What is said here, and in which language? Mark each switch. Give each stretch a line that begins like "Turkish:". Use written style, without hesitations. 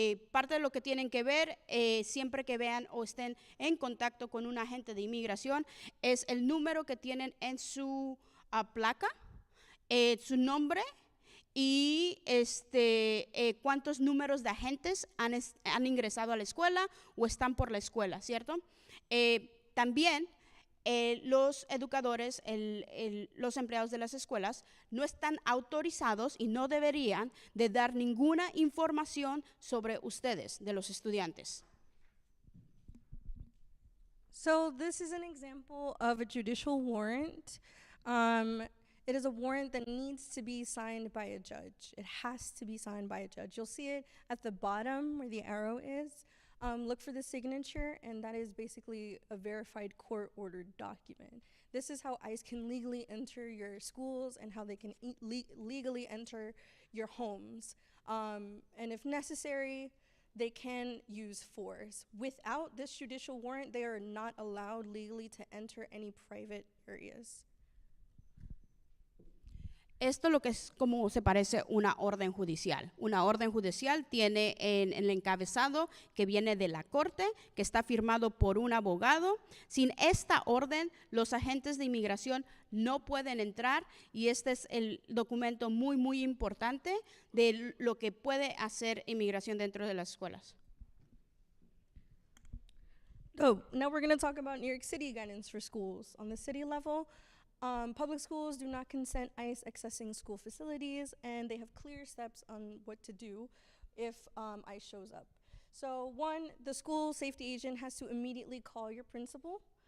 Spanish: Parte de lo que tienen que ver siempre que vean o estén en contacto con un agente de inmigración es el número que tienen en su placa, su nombre y cuántos números de agentes han ingresado a la escuela o están por la escuela, ¿cierto? También los educadores, los empleados de las escuelas no están autorizados y no deberían de dar ninguna información sobre ustedes, de los estudiantes.
English: So this is an example of a judicial warrant. It is a warrant that needs to be signed by a judge. It has to be signed by a judge. You'll see it at the bottom where the arrow is. Look for the signature, and that is basically a verified court-ordered document. This is how ICE can legally enter your schools and how they can legally enter your homes. And if necessary, they can use force. Without this judicial warrant, they are not allowed legally to enter any private areas.
Spanish: Esto lo que es como se parece una orden judicial. Una orden judicial tiene en el encabezado que viene de la corte, que está firmado por un abogado. Sin esta orden, los agentes de inmigración no pueden entrar y este es el documento muy, muy importante de lo que puede hacer inmigración dentro de las escuelas.
English: Oh, now we're going to talk about New York City guidance for schools. On the city level, public schools do not consent ICE accessing school facilities, and they have clear steps on what to do if ICE shows up. So one, the school safety agent has to immediately call your principal.